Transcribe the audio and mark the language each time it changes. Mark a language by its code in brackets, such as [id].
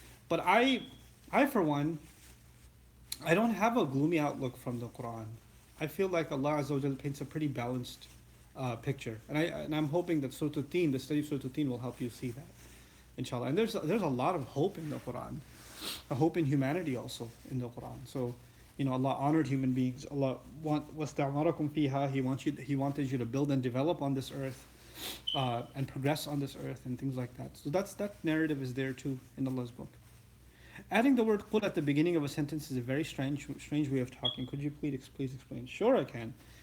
[en] But I for one, I don't have a gloomy outlook from the Quran. I feel like Allah Azza wa Jal paints a pretty balanced picture, and I'm hoping that Surah Al-Tin, the study of Surah Al-Tin, will help you see that, inshallah. And there's a lot of hope in the Quran, a hope in humanity also in the Quran. So, Allah honored human beings. [ar] Allah وَاسْتَعْمَرَكُمْ فِيهَا. [en] He wanted you to build and develop on this earth, and progress on this earth and things like that. So that narrative is there too in Allah's book. Adding the word qul at the beginning of a sentence is a very strange way of talking. Could you please explain? Sure, I can.